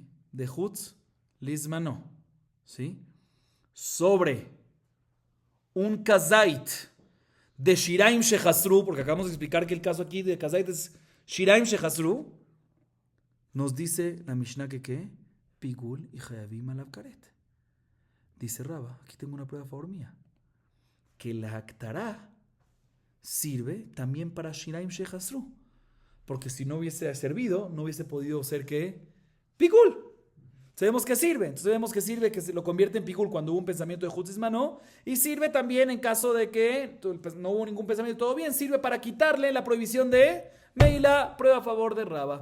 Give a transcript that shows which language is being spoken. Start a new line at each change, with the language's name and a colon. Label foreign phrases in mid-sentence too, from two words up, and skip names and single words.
Hebrew: דחוץ לזמנו, ¿sí?
Spanish: Sobre un Kazait de
Hebrew: שיריים שחזרו,
Spanish: porque acabamos de explicar que el caso aquí de Kazait es
Hebrew: שיריים שחזרו,
Spanish: nos dice la Mishnah que ¿qué?
Hebrew: פיגול וחייבים עליו כרת.
Spanish: Dice Raba, aquí tengo una prueba a favor mía, que la Aktará sirve también para
Hebrew: שיריים שחזרו,
Spanish: porque si no hubiese servido, no hubiese podido ser ¿qué? Pigul. Sabemos que sirve, entonces sabemos que sirve que se lo convierte en Pigul cuando hubo un pensamiento de
Hebrew: חוץ מנו,
Spanish: y sirve también en caso de que no hubo ningún pensamiento, todo bien, sirve para quitarle la prohibición de Meila, prueba a favor de Raba.